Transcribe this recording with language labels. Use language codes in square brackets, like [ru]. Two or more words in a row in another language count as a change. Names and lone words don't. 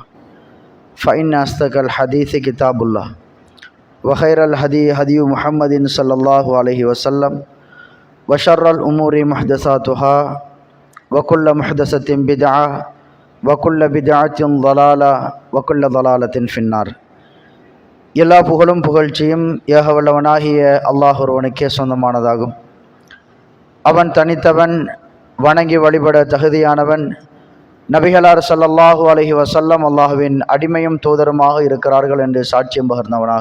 [ar] فإن أصدق الحديث كتاب الله وخير الهدي هدي محمد صلى الله عليه وسلم وشر الأمور محدثاتها وكل محدثة بدعة وكل بدعة ضلالة وكل ضلالة في النار. [ta] எல்லா புகழும் புகழ்ச்சியும் ஏகவல்லவனாகிய அல்லாஹ் ஒருவனுக்கே சொந்தமானதாகும். அவன் தனித்தவன், வணங்கி வழிபட தகுதியானவன். நபிகளார் [ar] صلى الله عليه وسلم [ta] அல்லாஹுவின் அடிமையும் தூதருமாக இருக்கிறார்கள் என்று சாட்சியம் பகர்ந்தவனாக,